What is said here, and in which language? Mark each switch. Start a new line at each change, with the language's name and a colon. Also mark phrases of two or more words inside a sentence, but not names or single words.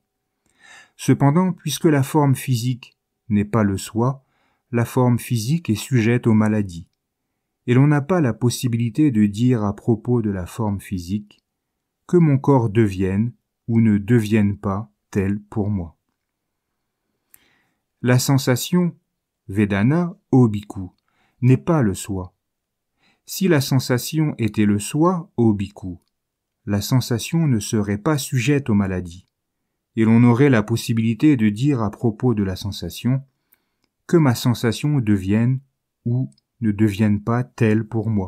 French: Cependant, puisque la forme physique n'est pas le soi, la forme physique est sujette aux maladies, et l'on n'a pas la possibilité de dire à propos de la forme physique que mon corps devienne ou ne devienne pas tel pour moi. La sensation, Vedana, ô bhikkhu, n'est pas le soi. Si la sensation était le soi, ô bhikkhu, la sensation ne serait pas sujette aux maladies, et l'on aurait la possibilité de dire à propos de la sensation que ma sensation devienne ou ne devienne pas telle pour moi.